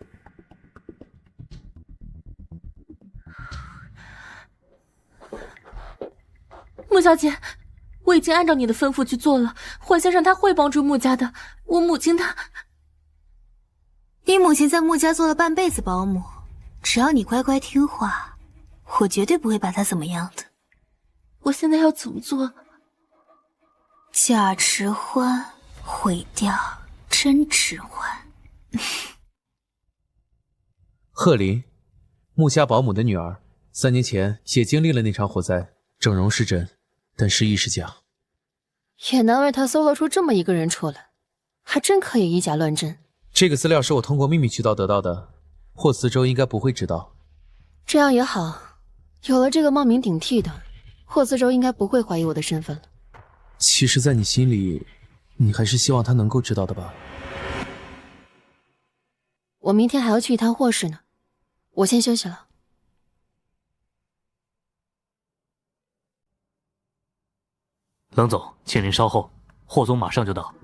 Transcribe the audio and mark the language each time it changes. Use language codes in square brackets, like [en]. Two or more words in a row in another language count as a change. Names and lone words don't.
[zh] 穆小姐，我已经按照你的吩咐去做了。霍先生他会帮助穆家的，我母亲她…… 你母亲在穆家做了半辈子保姆，只要你乖乖听话，我絕對不會把她怎麼樣的。我現在要怎麼做？假遲歡毀掉真遲歡。賀林，穆家保姆的女兒，3年前也經歷了那場火災，整容是真，但失憶是假。也難為他搜了出這麼一個人出來，還真可以以假亂真。這個資料是我通過秘密渠道得到的，霍思周應該不會知道。這樣也好，有了這個冒名頂替的，霍思周應該不會懷疑我的身份了。其實在你心裡，你還是希望他能夠知道的吧？我明天還要去一趟霍氏呢，我先休息了。冷總，請您稍後，霍總馬上就到。